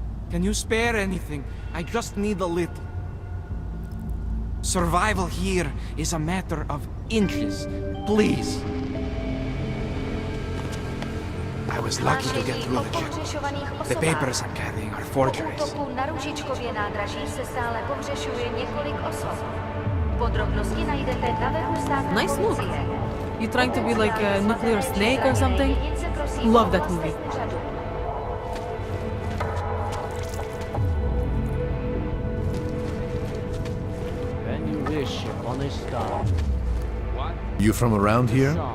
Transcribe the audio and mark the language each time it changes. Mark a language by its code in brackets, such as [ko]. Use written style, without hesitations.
[en] Can you spare anything? I just need a little. Survival here is a matter of inches. Please. I was lucky to get through the check. The papers I'm carrying are forgeries. [cs] Na Ružičkově nádraží se stále pohřešuje několik osob. Podrobnosti najdete na webu státní [en] Nice look. [cs] policie. [en] You trying to be like a nuclear snake or something? Love that movie. When you wish upon a star. You from around here?